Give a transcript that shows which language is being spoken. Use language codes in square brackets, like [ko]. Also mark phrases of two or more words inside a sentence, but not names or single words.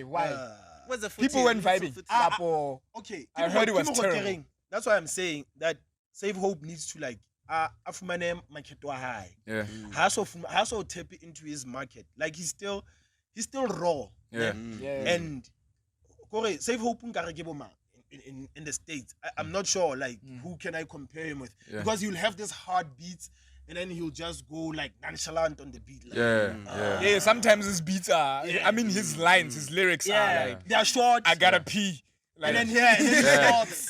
[en] What's the people went vibing? Okay. I heard it was terrible. That's why I'm saying that Savehxpe needs to like [st] afumane market wa [en] high. Also tap into his market. Like he's still raw. And Savehxpe [st] nkare ke boma [en] in the States. I'm not sure like who can I compare him with, because he'll have this hard beats and then he'll just go like nonchalant on the beat. Like, sometimes his beats are. I mean, his lines, his lyrics are like they are short. I gotta pee. Like, and then he stops.